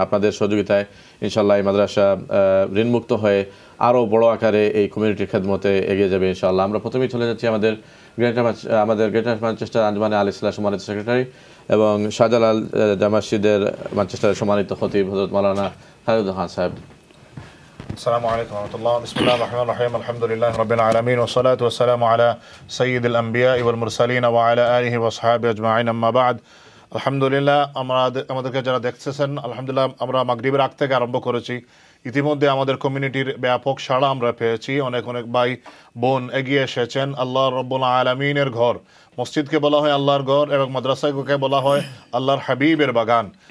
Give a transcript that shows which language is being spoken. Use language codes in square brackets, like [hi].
[bn] আপনাদের সহযোগিতায় ইনশাআল্লাহ এই মাদ্রাসা ঋণমুক্ত হয়ে আরও বড় আকারে এই কমিউনিটির খেদমতে এগিয়ে যাবে ইনশাআল্লাহ। আমরা প্রথমেই চলে যাচ্ছি আমাদের গ্রেটার ম্যানচেস্টার আঞ্জুমানে আল ইসলাহ সম্মানিত সেক্রেটারি এবং শাহজালাল জামে মসজিদের ম্যানচেস্টারের সম্মানিত খতিব হযরত মাওলানা খায়রুল হুদা খান সাহেব। [ar] السلام عليكم ورحمة الله. بسم الله الرحمن الرحيم. الحمد لله رب العالمين والصلاة والسلام على سيد الأنبياء والمرسلين وعلى آله وأصحابه أجمعين. أما بعد. [bn] আলহামদুলিল্লাহ, আমাদেরকে যারা দেখতেছেন, আলহামদুলিল্লাহ আমরা মাগরিবের আগ থেকে আরম্ভ করেছি। ইতিমধ্যে আমাদের কমিউনিটির ব্যাপক সাড়া আমরা পেয়েছি। অনেক অনেক ভাই বোন এগিয়ে এসেছেন। আল্লাহ রাব্বুল আলামিনের ঘর, মসজিদকে বলা হয় আল্লাহর ঘর এবং মাদ্রাসাকে বলা হয় আল্লাহর হাবিবের বাগান।